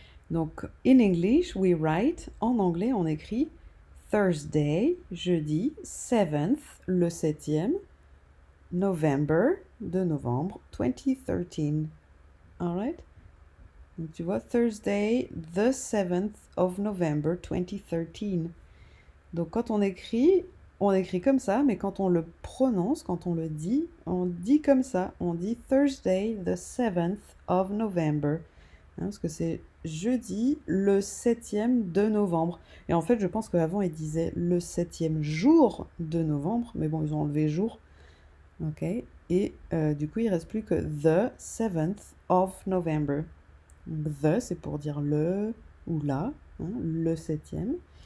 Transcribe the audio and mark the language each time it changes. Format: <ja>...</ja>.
<fr>Donc,</fr> <en>in English, we write,</en> <fr>en anglais, on écrit Thursday, jeudi, 7th, le septième, November, de novembre, 2013. Alright? Donc, tu vois,</fr> <en>Thursday, the 7th of November, 2013.</en> <fr>Donc, quand on écrit comme ça, mais quand on le prononce, quand on dit comme ça. On dit</fr> <en>Thursday, the 7th of November.</en> <fr>Parce que c'est jeudi, le 7e de novembre. Et en fait, je pense qu'avant, ils disaient le 7e jour de novembre. Mais bon, ils ont enlevé jour. Ok. Et du coup, il reste plus que</fr> <en>the 7th of November.</en> <fr>Donc, the, c'est pour dire le ou la, le 7e.</fr>